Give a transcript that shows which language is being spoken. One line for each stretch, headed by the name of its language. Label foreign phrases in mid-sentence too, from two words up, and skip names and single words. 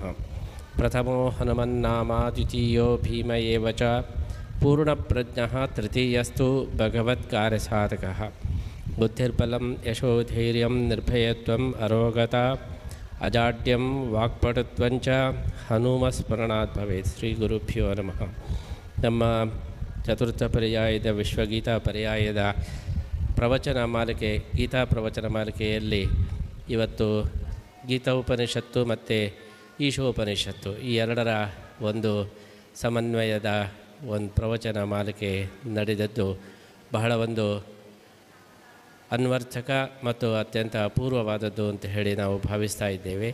Sanskrit: ಪ್ರಥಮೋ ಹನುಮನ್ನಾಮ ದ್ವಿತೀಯೋ ಭೀಮ ಏವ ಚ ಪೂರ್ಣಪ್ರಜ್ಞಃ ತೃತೀಯಸ್ತು ಭಗವತ್ಕಾರ್ಯಸಾಧಕಃ. ಬುದ್ಧಿರ್ಬಲಂ ಯಶೋಧೈರ್ಯಂ ನಿರ್ಭಯತ್ವಂ ಅರೋಗತಾ ಅಜಾಡ್ಯಂ ವಾಕ್ಪಟುತ್ವಂಚ ಹನುಮಸ್ಮರಣಾತ್ ಭವೇತ್. ಶ್ರೀ ಗುರುಭ್ಯೋ ನಮಃ.
Kannada: ನಮ್ಮ ಚತುರ್ಥ ಪರ್ಯಾಯದ ವಿಶ್ವಗೀತಾ ಪರ್ಯಾಯದ ಪ್ರವಚನ ಮಾಲಿಕೆ ಗೀತಾ ಪ್ರವಚನ ಮಾಲಿಕೆಯಲ್ಲಿ ಇವತ್ತು ಗೀತೋಪನಿಷತ್ತು ಮತ್ತು ಈಶೋಪನಿಷತ್ತು ಈ ಎರಡರ ಒಂದು ಸಮನ್ವಯದ ಒಂದು ಪ್ರವಚನ ಮಾಲಿಕೆ ನಡೆದದ್ದು ಬಹಳ ಒಂದು ಅನ್ವರ್ಥಕ ಮತ್ತು ಅತ್ಯಂತ ಅಪೂರ್ವವಾದದ್ದು ಅಂತ ಹೇಳಿ ನಾವು ಭಾವಿಸ್ತಾ ಇದ್ದೇವೆ.